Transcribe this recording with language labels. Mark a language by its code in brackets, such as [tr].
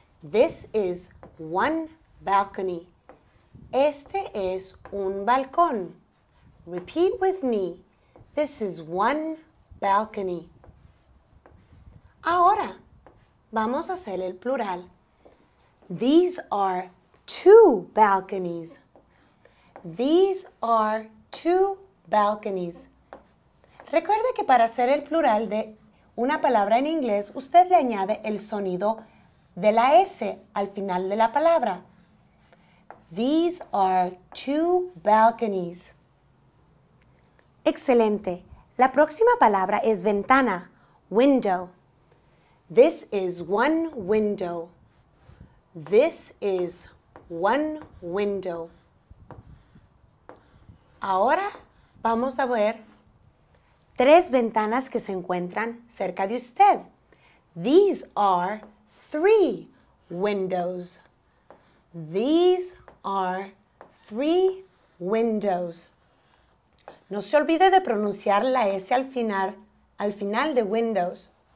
[en] This is one balcony. [es] Este es un balcón. [en] Repeat with me. This is one balcony. [es] Ahora, vamos a hacer el plural. [en] These are two balconies. These are two balconies. [es] Recuerde que para hacer el plural de una palabra en inglés, usted le añade el sonido de la S al final de la palabra. [en] These are two balconies. [es] Excelente. La próxima palabra es ventana, window. [en] This is one window. This is one window. [es] Ahora vamos a ver tres ventanas que se encuentran cerca de usted. [en] These are three windows. These are three windows. [es] No se olvide de pronunciar la S al final de windows.